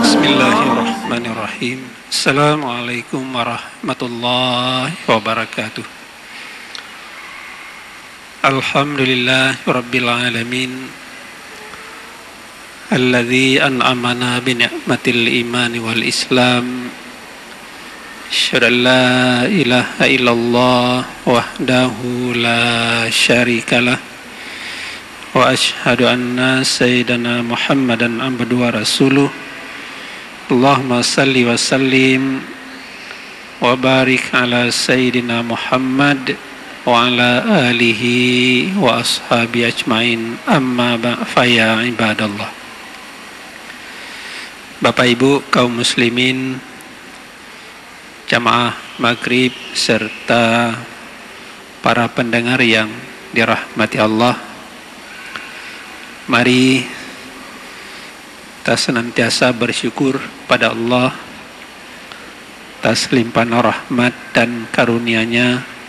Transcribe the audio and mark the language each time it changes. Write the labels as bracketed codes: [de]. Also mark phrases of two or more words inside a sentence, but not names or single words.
[ar] بسم الله الرحمن الرحيم. السلام عليكم ورحمة الله وبركاته. الحمد لله رب العالمين. الذي أنعمنا بنعمة الإيمان والإسلام. أشهد أن لا إله إلا الله وحده لا شريك له. وأشهد أن سيدنا محمدا عبده ورسوله. اللهم صل وسلم وبارك على سيدنا محمد وعلى آله وأصحابه أجمعين, أما فيا عباد الله. [id] Bapak Ibu kaum muslimin, jamaah maghrib serta para pendengar yang dirahmati Allah, mari kita senantiasa bersyukur pada Allah atas limpahan rahmat dan karunia-Nya.